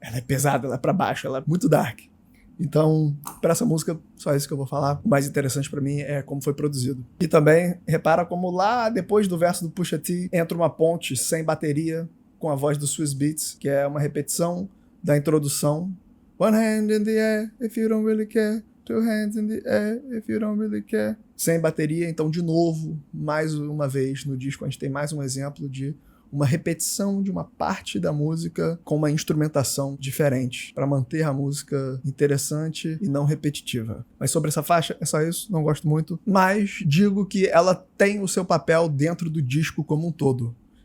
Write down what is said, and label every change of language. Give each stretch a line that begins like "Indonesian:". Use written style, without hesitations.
Portuguese: Ela é pesada, ela é pra baixo, ela é muito dark. Então, para essa música, só isso que eu vou falar. O mais interessante pra mim é como foi produzido. E também, repara como lá depois do verso do Pusha T, entra uma ponte sem bateria, com a voz do Swizz Beatz, que é uma repetição da introdução.
English: One hand in the air, if you don't really care. Two hands in the air, if you don't really care.
Portuguese: Sem bateria, então, de novo, mais uma vez no disco, a gente tem mais um exemplo de uma repetição de uma parte da música com uma instrumentação diferente, para manter a música interessante e não repetitiva. Mas sobre essa faixa, é só isso, não gosto muito, mas digo que ela tem o seu papel dentro do disco como um todo.